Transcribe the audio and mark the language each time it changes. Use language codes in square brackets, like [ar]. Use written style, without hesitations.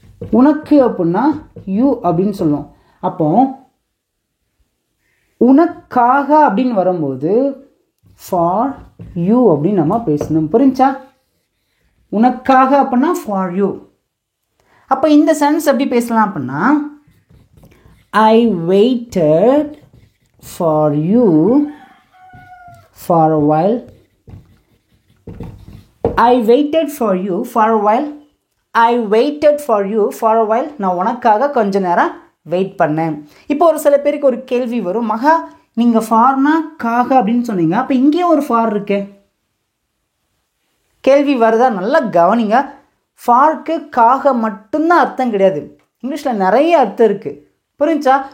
[ta] உனக்கு அப்படின்னா யூ அப்படின்னு சொல்லுவோம். அப்போ உனக்காக அப்படின்னு வரும்போது ஃபார் யூ அப்படின்னு நம்ம பேசணும். புரிஞ்சா? உனக்காக அப்படின்னா ஃபார் யூ. அப்போ இந்த சென்ஸ் எப்படி பேசலாம் அப்படின்னா [en] I waited for you for a while. I waited for you for a while. I waited for you for a while. [ta] நான் உனக்காக கொஞ்ச நேரம் வெயிட் பண்ணேன். இப்போ ஒரு சில பேருக்கு ஒரு கேள்வி வரும், மகா நீங்கள் ஃபார்னா காக அப்படின்னு சொன்னீங்க, அப்போ இங்கேயும் ஒரு ஃபார் இருக்கு. கேள்வி வருதா? நல்லா கவனிங்க. ஃபார்க்கு காக மட்டும்தான் அர்த்தம் கிடையாது, இங்கிலீஷில் நிறைய அர்த்தம் இருக்குது. புரிஞ்சா?